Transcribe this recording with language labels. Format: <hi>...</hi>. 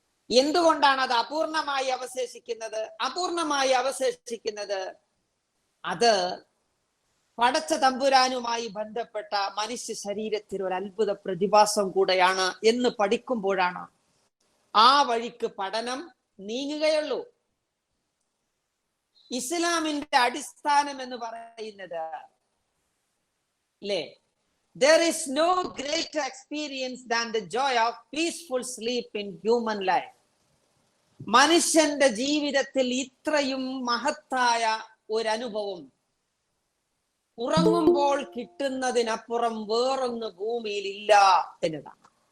<ml>എന്തുകൊണ്ടാണ് അത് അപൂർണമായി അവശേഷിക്കുന്നത്? അപൂർണമായി അവശേഷിക്കുന്നത് അത് പടച്ച തമ്പുരാനുമായി ബന്ധപ്പെട്ട മനുഷ്യ ശരീരത്തിൽ ഒരു അത്ഭുത പ്രതിഭാസം കൂടെയാണ് എന്ന് പഠിക്കുമ്പോഴാണ് ആ വഴിക്ക് പഠനം നീങ്ങുകയുള്ളൂ. ഇസ്ലാമിന്റെ അടിസ്ഥാനം എന്ന് പറയുന്നത് അല്ലേ,</ml> <en>there is no greater experience than the joy of peaceful sleep in human life.</en> <ml>മനുഷ്യന്റെ ജീവിതത്തിൽ ഇത്രയും മഹത്തായ ഒരു അനുഭവം ഉറങ്ങുമ്പോൾ കിട്ടുന്നതിനപ്പുറം വേറൊന്ന് ഭൂമിയിൽ ഇല്ല എന്നതാണ്.</ml>